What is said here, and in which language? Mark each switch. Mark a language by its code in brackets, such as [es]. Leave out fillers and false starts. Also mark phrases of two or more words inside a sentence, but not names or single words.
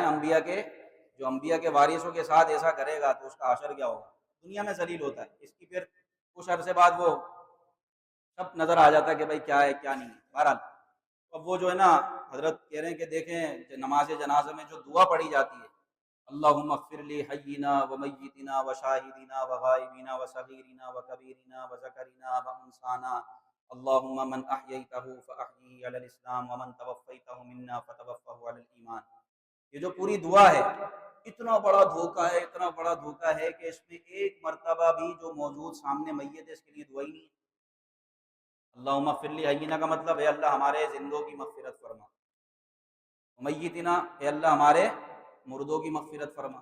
[ur] انبیاء کے، جو انبیاء کے وارثوں کے ساتھ ایسا کرے گا تو اس کا حشر کیا ہوگا؟ دنیا میں ذلیل ہوتا ہے، اس کی پھر کچھ عرصے بعد وہ سب نظر آ جاتا ہے کہ بھائی کیا ہے کیا نہیں ہے۔ بہرحال اب وہ جو ہے نا حضرت کہہ رہے ہیں کہ دیکھیں نماز جنازہ میں جو دعا پڑھی جاتی ہے، [ar] اللہم اغفر لی حینا و میتنا و شاہدینا و غائبینا و صغیرنا و کبیرنا و ذکرنا و انسانا، اللہم من احییتہ فاحیہ علی الاسلام ومن توفیتہ منا فتوفہ علی الایمان۔ [ur] یہ جو پوری دعا ہے، اتنا بڑا دھوکہ ہے، اتنا بڑا دھوکہ ہے کہ اس میں ایک مرتبہ بھی جو موجود سامنے میت ہے اس کے لیے دعا ہی نہیں ہے۔ [ar] اللہم اغفر لی حینا [ur] کا مطلب ہے اللہ ہمارے زندوں کی مغفرت فرما، میتنا اے اللہ ہمارے مردوں کی مغفرت فرما۔